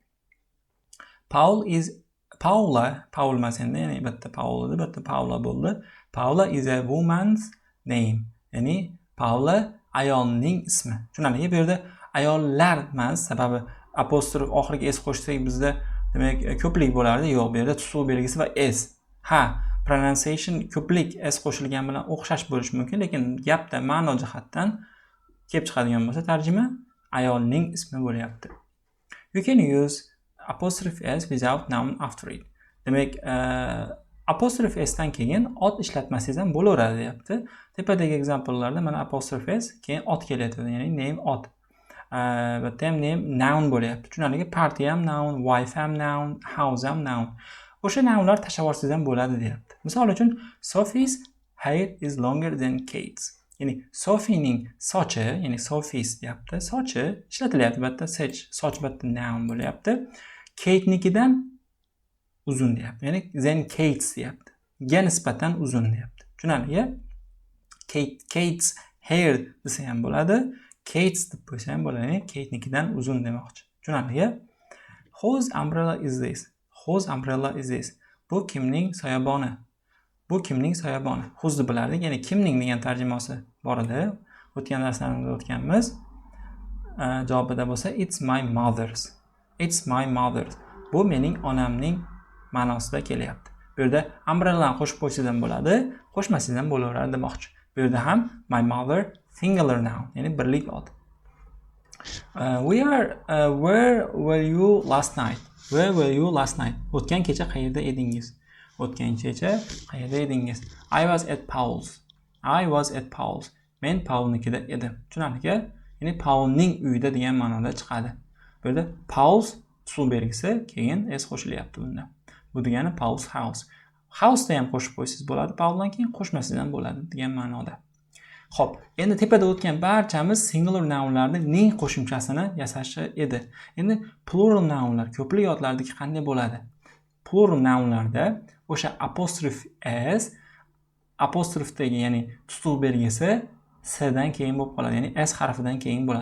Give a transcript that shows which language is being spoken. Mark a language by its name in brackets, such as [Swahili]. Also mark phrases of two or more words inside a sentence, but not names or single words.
[Uzbek] Paula emas endi, ya'ni bitta Paula edi, bitta Paula bo'ldi. [English] Paula is a woman's name. [Uzbek] Ya'ni Paula ayolning ismi. Tushunarli? Bu yerda ayollar emas, sababi apostrof oxiriga s qo'shsak bizda demak ko'plik bo'lardi. Yo'q, bu yerda tutuq belgisi va s. Ha, pronunciation ko'plik s qo'shilgan bilan o'xshash bo'lishi mumkin, lekin gapda ma'no jihatdan kelib chiqadigan bo'lsa tarjima ayolning ismi bo'lyapti. [English] You can use apostrophe s without noun after it. [Uzbek] Demak, [English] apostrophe s [Uzbek] dan keyin ot ishlatmasangiz ham bo'laveradi deyapti. Tepadagi examplelarda mana [English] apostrophe s [Uzbek] keyin ot kelyapti, ya'ni name ot. Bitta ham [English] name noun [Uzbek] bo'lyapti. Tushunarli? Party ham noun, wife ham noun, house ham noun. O'sha nounlar tashlab yuborsangiz ham bo'ladi deyapti. Misol uchun [English] Sophie's hair is longer than Kate's. [Uzbek] Ya'ni Sophie'ning sochi, ya'ni Sophie's deyapti. Sochi ishlatilyapti, bitta soch bitta noun bo'lyapti. Kate'nikidan uzun deyapti. Ya'ni [English] than Kate's [Uzbek] deyapti. Ga nisbatan uzun deyapti. Tushunarli? [English] Kate's hair [Uzbek] desa ham bo'ladi. Kate's deb qo'ysa ham bo'ladi. Kate'nikidan uzun demoqchi. Tushunarli? [English] Whose umbrella is this? Whose umbrella is this? [Uzbek] Bu kimning soyaboni? Bu kimning soyaboni? Whose'ni bilardik, ya'ni kimning degan tarjimasi bor edi. O'tgan darslarimizda o'tganmiz. Javobida bo'lsa [English] it's my mother's. It's my mother's. [Uzbek] Bu mening onamning ma'nosida kelyapti. Bu yerda umbrellani qo'shib qo'ysangiz ham bo'ladi, qo'shmasangiz ham bo'laveradi demoqchi. Bu yerda ham [English] my mother singular noun, [Uzbek] ya'ni birlik ot. [English] Where were you last night? Where were you last night? [Uzbek] O'tgan kecha qayerda edingiz? O'tgan kecha qayerda edingiz? [English] I was at Paul's. I was at Paul's. [Uzbek] Men Paulnikida edim. Tushunarli? Ya'ni Paulning uyida degan ma'noda chiqadi. Bu yerda Paul's usul belgisi, keyin s qo'shilyapti bunda. Bu degani [English] Paul's house. [Uzbek] House da ham qo'shib qo'ysangiz bo'ladi, Pauldan keyin qo'shmasangiz ham bo'ladi degan ma'noda. Xo'p, endi tepada o'tgan barchamiz [English] singular nounlarning [Uzbek] ning qo'shimchasini yasashi edi. Endi [English] plural nounlar, [Uzbek] ko'plik otlardagi qanday bo'ladi? [English] Plural nounlarda [Uzbek] o'sha [English] apostrophe s [Uzbek] apostrofdagi, ya'ni tutuq belgisi s dan keyin bo'lib qoladi, ya'ni s harfidan keyin bo'ladi.